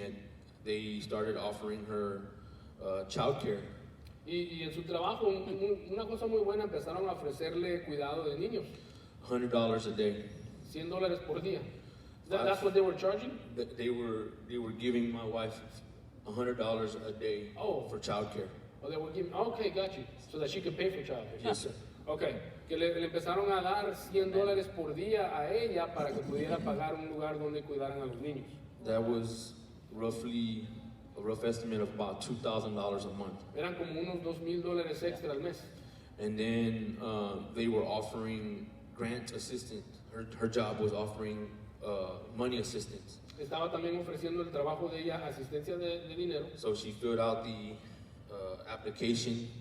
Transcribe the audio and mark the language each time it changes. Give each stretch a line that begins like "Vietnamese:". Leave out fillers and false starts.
English: And they started offering her childcare.
Spanish: Y en su trabajo, una cosa muy buena, empezaron a ofrecerle cuidado de niños.
English: $100 a day.
Spanish: $100 por día.
English: That's what they were charging? They were giving my wife $100 a day for childcare. Oh, they were giving, okay, got you. So that she could pay for childcare. Yes, sir.
Spanish: Okay, que le empezaron a dar $100 por día a ella para que pudiera pagar un lugar donde cuidaran a los niños.
English: That was roughly a rough estimate of about $2,000 a month.
Spanish: Eran como unos $2,000 extra al mes.
English: And then they were offering grant assistance. Her job was offering money assistance.
Spanish: Estaba también ofreciendo el trabajo de ella asistencia de dinero.
English: So she filled out the application